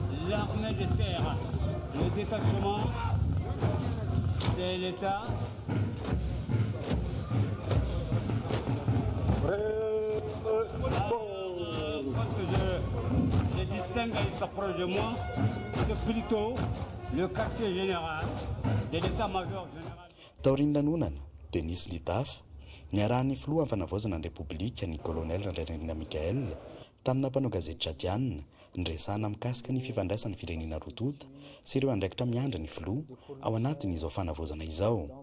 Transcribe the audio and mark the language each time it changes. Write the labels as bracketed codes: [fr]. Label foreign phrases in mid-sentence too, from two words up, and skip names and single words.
[fr] l'armée de terre, le détachement de l'État. Quand je distingue et il s'approche de moi, c'est plutôt le quartier général de l'état-major général. [mg] Taoriny lanonana dia nisy litafa niarahan'ny filoha amin'ny fanavaozana ny repoblika ny kolonel Randrianarina Mikael tamina mpanao gazety Jadianina nyresahana mikasika ny fifandraisan'ny firenena rotota sy ireo andraikitra miandra ny filoha ao anatin'izao fanavaozana izao.